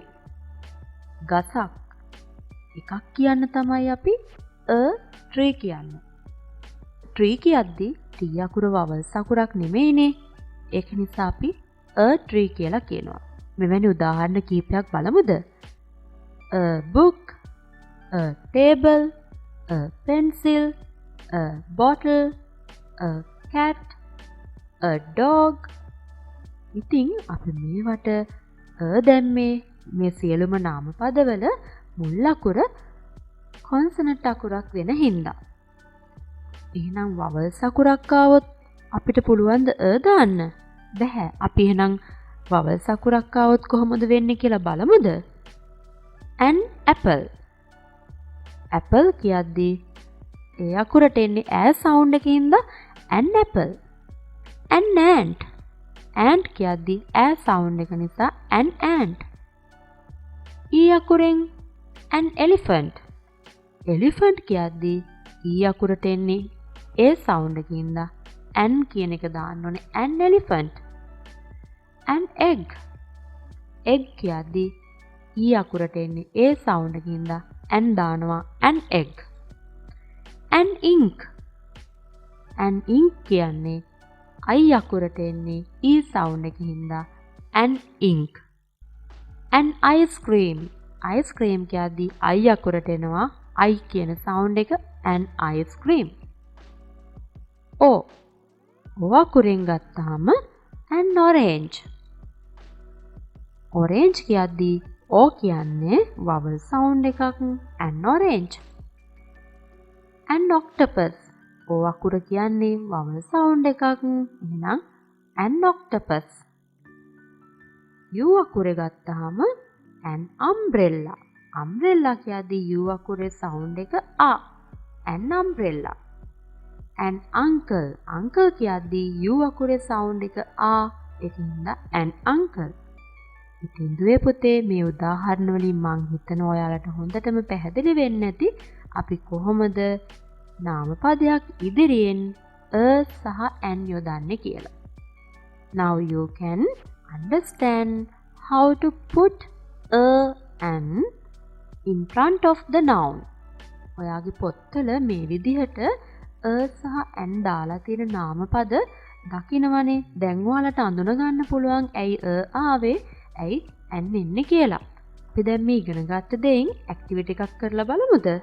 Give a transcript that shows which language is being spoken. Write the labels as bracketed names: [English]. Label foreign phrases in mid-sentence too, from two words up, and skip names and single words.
[Sinhala] ගසක්. එකක් කියන්න තමයි අපි [English] a tree [Sinhala] කියන්නේ. tree කියද්දී t අකුර vowel අකුරක් නෙමෙයිනේ. ඒක නිසා අපි [English] a tree [Sinhala] කියලා කියනවා. මෙවැනි උදාහරණ කීපයක් බලමුද? [English] A book, a table, a pencil, a bottle, a cat, a dog. [Sinhala] ඉතින් අපි මේවට දැම්මේ මේ සියලුම නාම පදවල මුල් අකුර consonant අකුරක් වෙන හින්දා. එහෙනම් vowels අකුරක් ආවොත් අපිට පුළුවන් ද දාන්න? බැහැ. අපි එහෙනම් vowels අකුරක් ආවොත් කොහොමද වෙන්නේ කියලා බලමුද? [English] An apple. apple [Sinhala] කියද්දී ඒ අකුරට එන්නේ ඈ sound එකකින්ද [English] an apple. an ant. ant [Sinhala] කියද්දී ඈ [English] sound [Sinhala] එක නිසා [English] an ant. e අකුරෙන් an elephant. [Sinhala] elephant කියද්දී e අකුරට එන්නේ ඒ sound එකකින්ද an කියන එක දාන්න ඕනේ [English] an elephant. an egg. egg කියද්දී e [Sinhala] අකුරට එන්නේ ඒ [English] sound එකකින්ද an දානවා an egg. an ink. an ink කියන්නේ I [Sinhala] අකුරට එන්නේ [English] e sound එකකින්ද an ink. an ice cream. ice cream කියද්දී I [Sinhala] අකුරට එනවා [English] I කියන sound එක an ice cream. o [Sinhala] අකුරෙන් ගත්තාම [English] an orange. orange කියද්දී O කියන්නේ vowel sound එකක් an orange. an octopus. O [Sinhala] අකුර කියන්නේ [English] vowel sound එකක්. එහෙනම් an octopus. U [Sinhala] අකුර ගත්තාම [English] an umbrella. umbrella කියද්දී U අකුරේ sound එක a. an umbrella. an uncle. uncle කියද්දී U අකුරේ sound එක a. ඒකින්ද an uncle. [Sinhala] ඉතින් දුවේ පුතේ මේ උදාහරණ වලින් මං හිතනවා ඔයාලට හොඳටම පැහැදිලි වෙන්න ඇති අපි කොහොමද නාම පදයක් ඉදිරියෙන් a සහ an යොදන්නේ කියලා. [English] Now you can understand how to put a an in front of the noun. [Sinhala] ඔයාගේ පොත්වල මේ විදිහට a සහ an දාලා තියෙන නාම පද දකින්නවනේ. දැන් ඔයාලට අඳුන ගන්න පුළුවන් ඇයි a ආවේ ඇයි an එන්නේ කියලා. අපි දැන් මේ ඉගෙන ගත්ත දෙයින් ඇක්ටිවිටි එකක් කරලා බලමුද?